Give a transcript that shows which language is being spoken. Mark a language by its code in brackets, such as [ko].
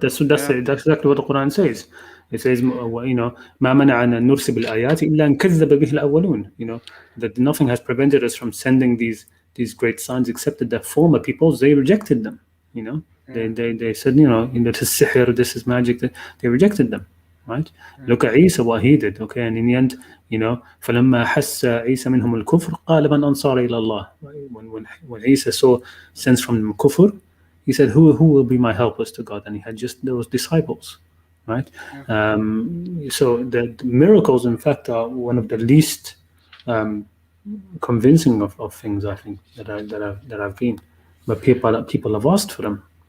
[en] That's exactly what the Quran says. It says, [ar] ما منعنا نرسل بالآيات إلا أن كذب به الأولون. [en] That nothing has prevented us from sending these great signs except that the former peoples, they rejected them. They said, this is sihr, this is magic. They rejected them, right? Look at Isa, what he did. Okay, and in the end, [ar] فلما حس عيسى منهم الكفر قال من أنصار إلى الله. [en] When Isa saw sense from them kufr, he said, who will be my helpers to God? And he had just those disciples, right? So the miracles, in fact, are one of the least convincing of things. I think that I've been, but people have asked for them.